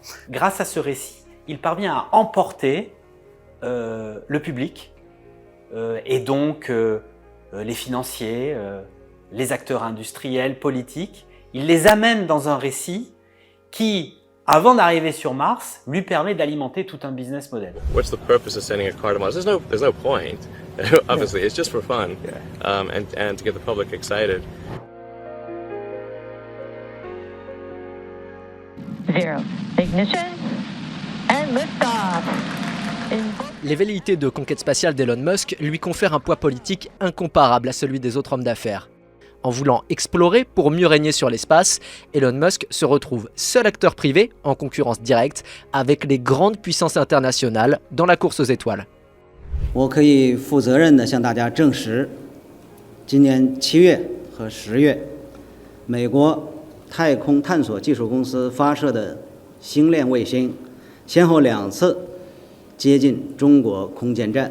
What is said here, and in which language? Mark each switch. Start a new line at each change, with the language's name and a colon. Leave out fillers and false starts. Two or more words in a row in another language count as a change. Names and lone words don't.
French: Grâce à ce récit, il parvient à emporter le public et donc les financiers, les acteurs industriels, politiques. Il les amène dans un récit qui avant d'arriver sur Mars, lui permet d'alimenter tout un
English: business model. What's the purpose of sending a car to Mars? There's no point. Obviously, it's just for fun, and to get the public excited. 0. Ignition and liftoff.
French: Les velléités de conquête spatiale d'Elon Musk lui confèrent un poids politique incomparable à celui des autres hommes d'affaires. En voulant explorer pour mieux régner sur l'espace, Elon Musk se retrouve seul acteur privé en concurrence directe avec les grandes puissances internationales dans la course aux étoiles.
Chinese: 我可以负责任地向大家证实，今年7月和10月，美国太空探索技术公司发射的星链卫星，先后2次接近中国空间站。